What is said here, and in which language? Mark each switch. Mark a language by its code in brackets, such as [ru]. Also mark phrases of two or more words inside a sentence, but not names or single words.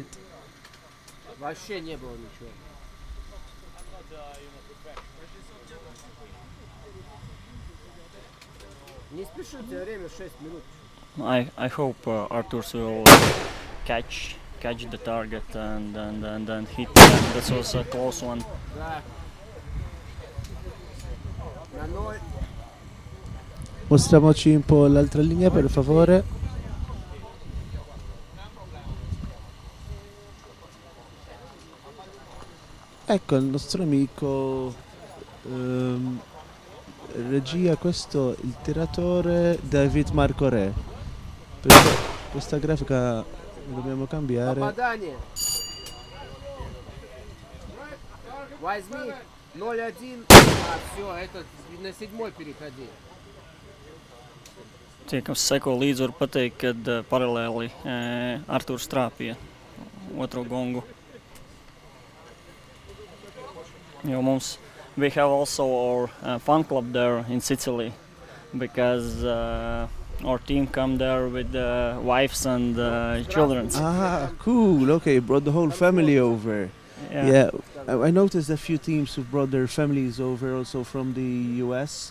[ru] Вообще не было ничего. Не спешите, время 6 минут. [en] I hope Arturs will catch the target and then hit them. This was a close one. [ru] Да. На 0. [it] Mostriamoci un po' l'altra linea, per favore. Ecco il nostro amico regia, questo il tiratore David Marco Re. Questa grafica la dobbiamo cambiare. [ru] Попадание. Возьми 0,1. Все, это на 7 переходи. [lv] Tie, kas seko līdzi, var pateikt, ka paralēli Arturs trāpīja otro gongu. [en] Jo we have also our fan club there in Sicily, because our team come there with wives and children. Ah, cool. Okay, brought the whole family over. Yeah. I noticed a few teams who brought their families over, also from the US.